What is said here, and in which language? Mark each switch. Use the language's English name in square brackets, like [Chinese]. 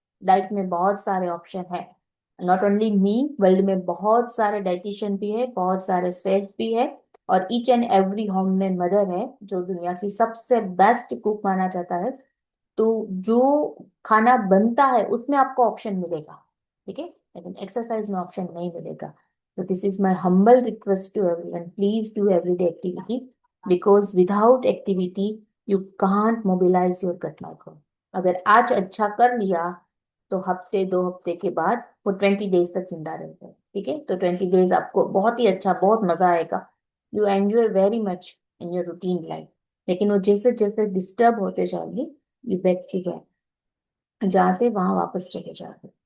[Hindi] Diet में बहुत सारे ऑप्शन है. [English] not only me, [Hindi] वर्ल्ड में बहुत सारे डाइटिशियन भी है, बहुत सारे शेफ भी है, और ईच एंड एवरी होम में मदर है जो दुनिया की सबसे बेस्ट कुक माना जाता है. तो जो खाना बनता है उसमें आपको ऑप्शन मिलेगा. ठीक है. लेकिन एक्सरसाइज में ऑप्शन नहीं मिलेगा. [English] So this is my humble request to everyone. Please do everyday activity because without activity you can't mobilize your gut micro. [Hindi] अगर आज अच्छा कर लिया तो हफ्ते 2 हफ्ते के बाद वो 20 डेज तक जिंदा रहते हैं. ठीक है. तो 20 डेज आपको बहुत ही अच्छा, बहुत मजा आएगा. [English] You enjoy very much in your routine life. [Hindi] लेकिन वो जैसे जैसे डिस्टर्ब होते जाएंगे, यू बैक टू बैक जहाँ थे वहां वापस चले जाते.